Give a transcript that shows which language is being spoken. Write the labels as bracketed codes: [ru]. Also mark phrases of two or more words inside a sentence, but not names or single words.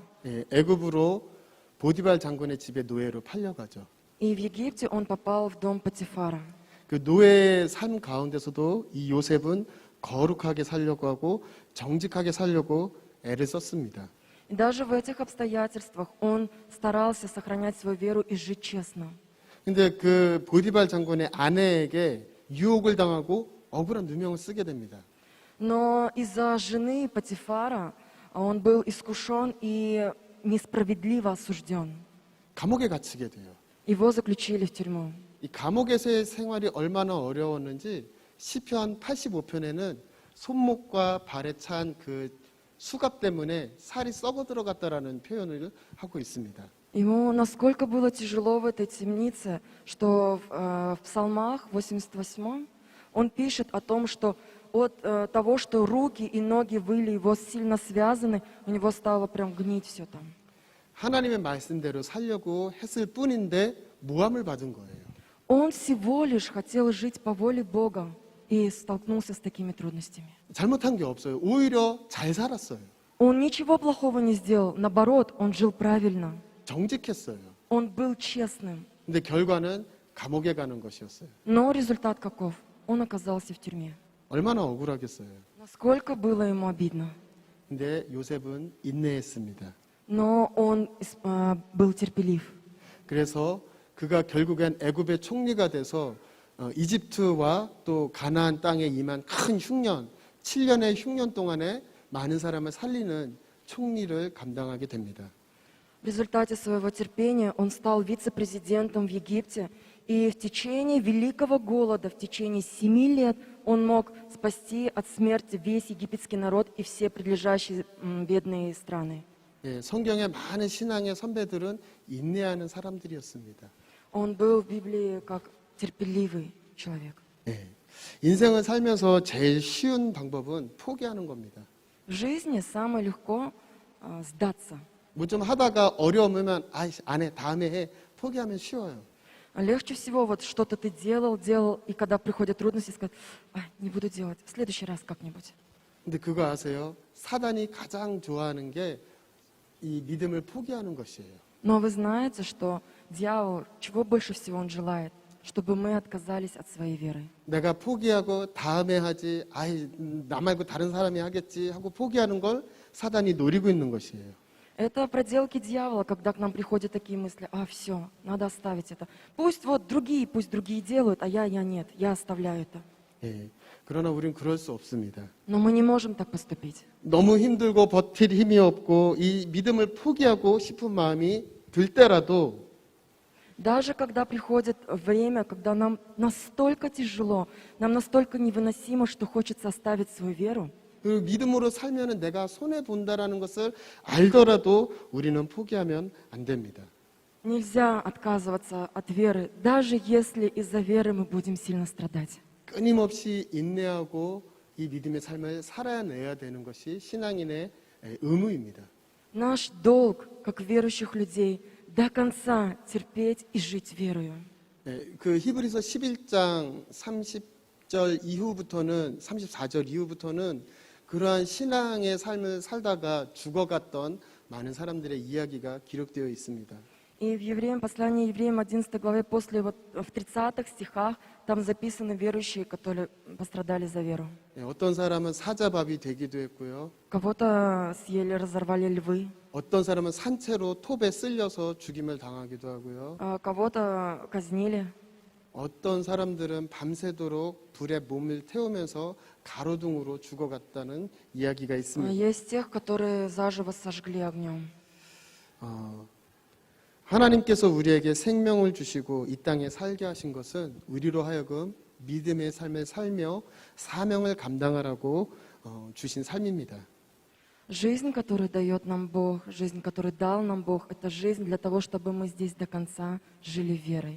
[ko] 예, 애굽으로 보디발 장군의 집에 노예로 팔려가죠. [ru] И в Египте он попал в дом Патифара. [ko] 그 노예의 삶 가운데서도 이 요셉은 거룩하게 살려고 하고 정직하게 살려고 애를 썼습니다. [ru] И даже в этих обстоятельствах он старался сохранять свою веру и жить честно. [ko] 근데 그 보디발 장군의 아내에게 유혹을 당하고 억울한 누명을 쓰게 됩니다. [ru] Но из-за жены Патифара он был искушен и несправедливо осужден. [ko] 감옥에 갇히게 돼요. [ru] Его заключили в тюрьму. [ko] 이 감옥에서의 생활이 얼마나 어려웠는지 시편 85편에는 손목과 발에 찬 그 수갑 때문에 살이 썩어 들어갔다라는 표현을 하고 있습니다. [ru] Ему насколько было тяжело в этой темнице, что в Псалмах 88 он пишет о том, что от того, что руки и ноги были его сильно связаны, у него стало прям гнить все там. [ko] 하나님의 말씀대로 살려고 했을 뿐인데 모함을 받은 거예요. [ru] Он всего лишь хотел жить по воле Бога и столкнулся с такими трудностями. [ko] 잘못한 게 없어요. 오히려 잘 살았어요. [ru] Он ничего плохого не сделал, наоборот, он жил правильно. [ko] 정직했어요. [ru] Он был честным. [ko] 근데 결과는 감옥에 가는 것이었어요. [ru] Но результат каков? Он оказался в тюрьме. [ko] 얼마나 억울하겠어요. [ru] Насколько было ему обидно. [ko] 근데 요셉은 인내했습니다. [ru] Но он был терпелив. [ko] 그래서 그가 결국엔 애굽의 총리가 돼서 이집트와 또 가나안 땅에 임한 큰 흉년, 7년의 흉년 동안에 많은 사람을 살리는 총리를 감당하게 됩니다. [ru] В результате своего терпения он стал вице-президентом в Египте, и в течение великого голода, в течение 7 лет, он мог спасти от смерти весь египетский народ и все прилежащие бедные страны. [ko] 예, 성경의 많은 신앙의 선배들은 인내하는 사람들이었습니다. [ru] Он был в Библии как терпеливый человек. [ko] 예, 인생을 살면서 제일 쉬운 방법은 포기하는 겁니다. [ru] В жизни самое легко сдаться. [ko] 뭐 좀 하다가 어려우면 안 해, 다음에 해, 포기하면 쉬워요. [ru] Легче всего вот что-то ты делал, и когда приходят трудности, сказать: не буду делать, в следующий раз как-нибудь. [ko] 근데 그거 아세요? 사단이 가장 좋아하는 게 이 믿음을 포기하는 것이에요. [ru] Но вы знаете, что дьявол, чего больше всего он желает? Чтобы мы отказались от своей веры. [ko] 내가 포기하고 다음에 하지, 나 말고 다른 사람이 하겠지 하고 포기하는 걸 사단이 노리고 있는 것이에요. [ru] Это проделки дьявола, когда к нам приходят такие мысли: все, надо оставить это. Пусть другие делают, а я нет, я оставляю это. [ko] 예, 그러나 우린 그럴 수 없습니다. [ru] Но мы не можем так поступить. [ko] 너무 힘들고 버틸 힘이 없고 이 믿음을 포기하고 싶은 마음이 들 때라도 [ru] Даже когда приходит время, когда нам настолько тяжело, нам настолько невыносимо, что хочется оставить свою веру, [ko] 그 믿음으로 살면은 내가 손해 본다라는 것을 알더라도 우리는 포기하면 안 됩니다. [ru] нельзя отказываться от веры, даже если из-за веры мы будем сильно страдать. [ko] 끊임없이 인내하고 이 믿음의 삶을 살아내야 되는 것이 신앙인의 의무입니다. [ru] Наш долг, как верующих людей, до конца терпеть и жить верою. [ko] 그 히브리서 11장 30절 이후부터는 34절 이후부터는 그러한 신앙의 삶을 살다가 죽어갔던 많은 사람들의 이야기가 기록되어 있습니다. [ru] И в Евреям, послании Евреям 11 главе, после вот в 30-х стихах, там записаны верующие, которые пострадали за веру. [ko] 예, 어떤 사람은 사자밥이 되기도 했고요. [ru] Кого-то съели, разорвали львы, [ko] 어떤 사람은 산채로 톱에 쓸려서 죽임을 당하기도 하고요. [ru] а кого-то казнили. [ko] 어떤 사람들은 밤새도록 불에 몸을 태우면서 가로등으로 죽어갔다는 이야기가 [ru] А [ko] 있습니다. [ru] есть тех, которые заживо сожгли огнем. [ko] 하나님께서 우리에게 생명을 주시고 이 땅에 살게 하신 것은 우리로 하여금 믿음의 삶을 살며 사명을 감당하라고 주신 삶입니다. [ru] Жизнь, которую дает нам Бог, жизнь, которую дал нам Бог, это жизнь для того, чтобы мы здесь до конца жили верой.